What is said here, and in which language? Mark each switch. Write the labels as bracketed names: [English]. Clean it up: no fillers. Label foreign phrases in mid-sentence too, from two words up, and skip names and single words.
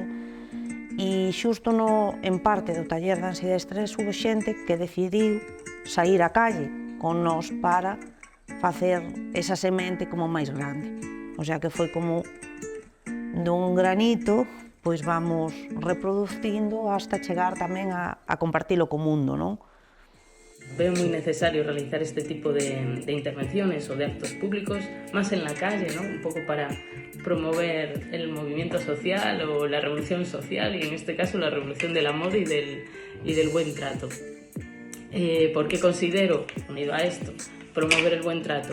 [Galician] E xusto en parte do taller de ansiedade e estrés houve xente que decidiu sair á calle con nós para facer esa semente como máis grande. [Spanish] O sea [Galician] que foi como dun granito, pois vamos reproducindo hasta chegar tamén a compartilo co mundo, non? [Spanish] Veo muy necesario realizar este tipo de intervenciones o de actos públicos, más en la calle, ¿no? Un poco para promover el movimiento social o la revolución social, y en este caso la revolución del amor y del buen trato. ¿Por qué considero, unido a esto, promover el buen trato?